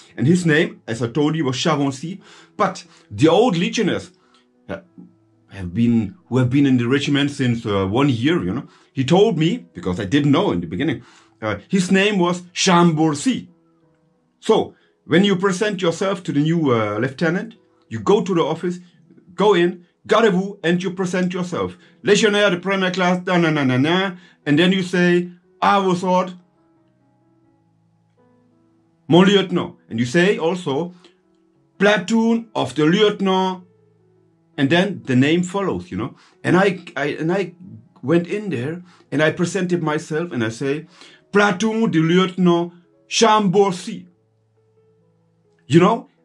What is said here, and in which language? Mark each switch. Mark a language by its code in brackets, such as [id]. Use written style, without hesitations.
[en] And his name, as I told you, was Chavancy. But the old legionnaires who have been in the regiment since 1 year, you know, he told me, because I didn't know in the beginning, his name was Chambourcy. So when you present yourself to the new lieutenant, you go to the office, go in, gardez-vous, and you present yourself. [fr] Legionnaire de première classe, [en] and then you say, [fr] "À vos ordres, mon lieutenant." [en] And you say also, "Platoon of the lieutenant," and then the name follows, you know. And I went in there and I presented myself and I say, "Platoon du lieutenant Chambourcy," you know.